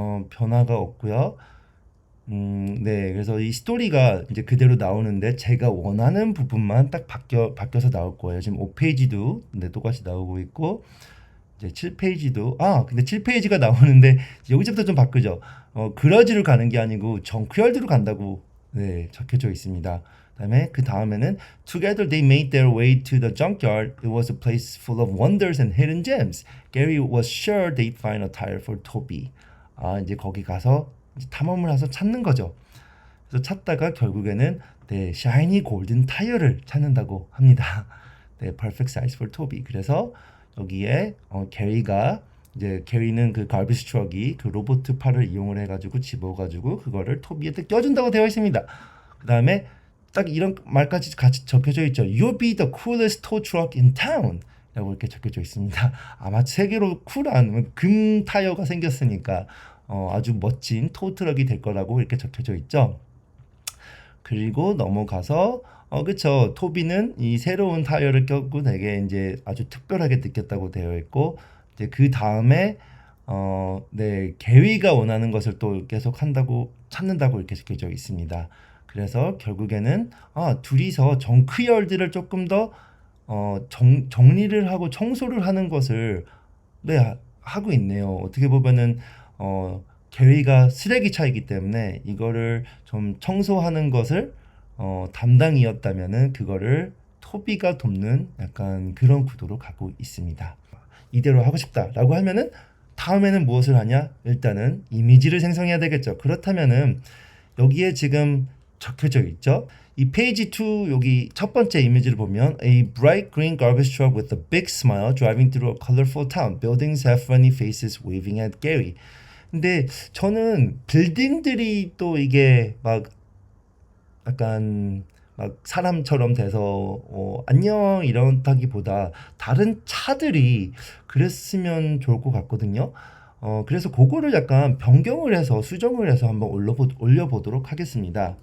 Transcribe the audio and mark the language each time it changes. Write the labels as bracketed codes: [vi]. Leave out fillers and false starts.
[ko] 변화가 없고요. 네. 그래서 이 스토리가 이제 그대로 나오는데 제가 원하는 부분만 딱 바뀌어서 나올 거예요. 지금 5페이지도 네, 똑같이 나오고 있고 이제 7페이지도 근데 7페이지가 나오는데 여기서부터 좀 바꾸죠. 그러지로 가는 게 아니고 정크열드로 간다고 네, 적혀져 있습니다. 그다음에 그 다음에는 [en] Together they made their way to the junkyard. It was a place full of wonders and hidden gems. Gary was sure they'd find a tire for Toby. [ko] 이제 거기 가서 이제 탐험을 해서 찾는 거죠. 그래서 찾다가 결국에는 네, 샤이니 골든 타이어를 찾는다고 합니다. [en] 네, perfect size for Toby. [ko] 그래서 여기에 게리가 이제 게리는 그 갈비지 트럭이 그 로봇 팔을 이용을 해가지고 집어가지고 그거를 토비에 껴준다고 되어 있습니다. 그 다음에 딱 이런 말까지 같이 적혀져 있죠. [en] You'll be the coolest tow truck in town. [ko] 라고 이렇게 적혀져 있습니다. 아마 세계로 쿨한 금 타이어가 생겼으니까 아주 멋진 토우 트럭이 될 거라고 이렇게 적혀져 있죠. 그리고 넘어가서 그쵸. 토비는 이 새로운 타이어를 꼈고 되게 이제 아주 특별하게 느꼈다고 되어 있고 이제 그 다음에 네 게리가 원하는 것을 또 계속 한다고 찾는다고 이렇게 적혀져 있습니다. 그래서 결국에는 둘이서 정크열드를 조금 더 정리를 하고 청소를 하는 것을 네 하고 있네요. 어떻게 보면은 게리가 쓰레기 차이기 때문에 이거를 좀 청소하는 것을 담당이었다면은 그거를 토비가 돕는 약간 그런 구도로 가고 있습니다. 이대로 하고 싶다라고 하면은 다음에는 무엇을 하냐? 일단은 이미지를 생성해야 되겠죠. 그렇다면은 여기에 지금 적혀져 있죠. 이 페이지 2 여기 첫 번째 이미지를 보면 [en] A bright green garbage truck with a big smile driving through a colorful town. Buildings have funny faces waving at Gary. [ko] 근데 저는 빌딩들이 또 이게 막 약간 막 사람처럼 돼서 안녕 이런다기보다 다른 차들이 그랬으면 좋을 것 같거든요. 그래서 그거를 약간 변경을 해서 수정을 해서 한번 올려보도록 하겠습니다.